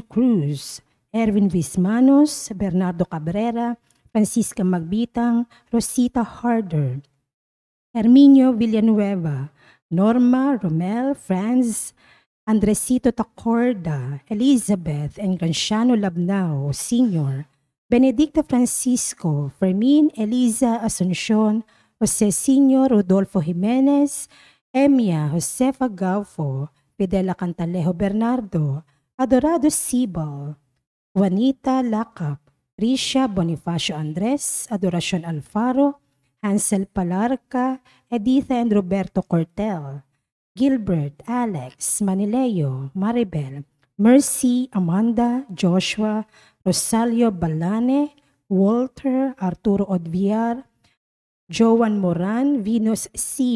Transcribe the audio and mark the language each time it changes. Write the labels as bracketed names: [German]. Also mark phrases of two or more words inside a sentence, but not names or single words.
[English] Cruz, Erwin Vismanos, Bernardo Cabrera, Francisca Magbitang, Rosita Harder, Herminio Villanueva, Norma, Romel, Franz, Andresito Tacorda, Elizabeth, and Granciano Labnao, Sr., Benedicto Francisco, Fermin Eliza Asuncion, Jose Sr. Rodolfo Jimenez, Emia Josefa Gaufo, Fidela Cantalejo Bernardo, Adorado Sibal, Juanita Lacap, Risha Bonifacio Andres, Adoracion Alfaro, Hansel Palarca, Editha and Roberto Cortel, Gilbert, Alex, Manileo, Maribel, Mercy, Amanda, Joshua, Rosalio Balane, Walter, Arturo Odviar, Joan Moran, Venus C.